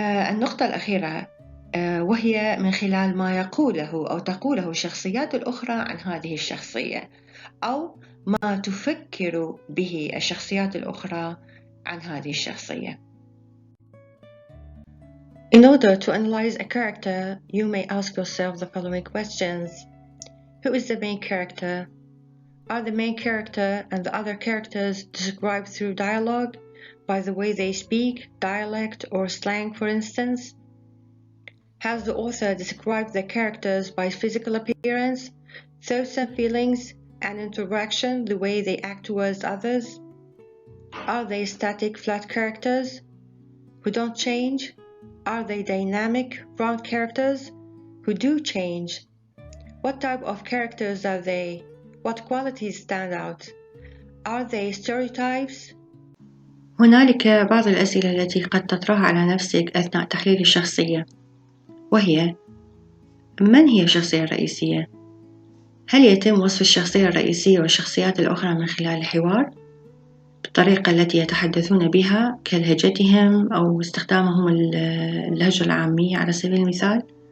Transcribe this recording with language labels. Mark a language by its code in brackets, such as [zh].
[ar] النقطة الأخيرة وهي من خلال ما يقوله أو تقوله الشخصيات الأخرى عن هذه الشخصية، أو ما تفكر به الشخصيات الأخرى عن هذه الشخصية. [en] In order to analyze a character, you may ask yourself the following questions. Who is the main character? Are the main character and the other characters described through dialogue, by the way they speak, dialect, or slang, for instance? Has the author described the characters by physical appearance, thoughts and feelings, and interaction, the way they act towards others? Are they static, flat characters who don't change? Are they dynamic, round characters who do change? What type of characters are they? What qualities stand out? Are they stereotypes? [ar] هنالك بعض الأسئلة التي قد تطرح على نفسك أثناء تحليل الشخصية، وهي: من هي الشخصية الرئيسية؟ هل يتم وصف الشخصية الرئيسية والشخصيات الأخرى من خلال الحوار بالطريقة التي يتحدثون بها كلهجتهم أو استخدامهم اللهجة العامية على سبيل المثال؟